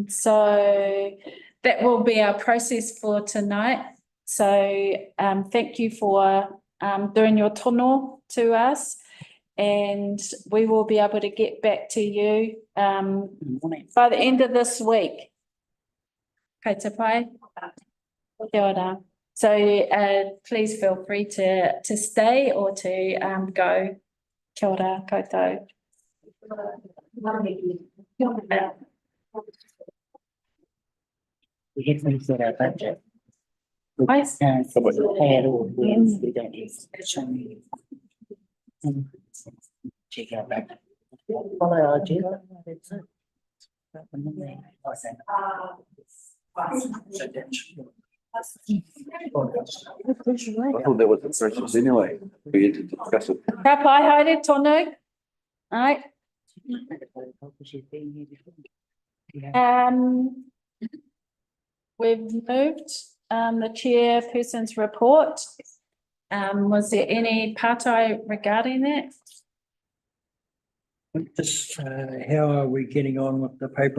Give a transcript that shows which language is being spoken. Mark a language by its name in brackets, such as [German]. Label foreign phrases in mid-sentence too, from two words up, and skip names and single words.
[English] So that will be our process for tonight. So thank you for doing your tono to us. And we will be able to get back to you by the end of this week. [Māori] Kei te pai. Kia ora. [English] So please feel free to stay or to go. [Māori] Kia ora koutou. [English] We have to set our budget. Nice. Pay it all, we don't need to. Check our budget. Follow our agenda. That's it. I thought that was the process anyway. We had to discuss it. [Māori] Ka pai haere tonu. [English] Right. We've moved, the chairperson's report. Was there any partai regarding that? Just, how are we getting on with the paper?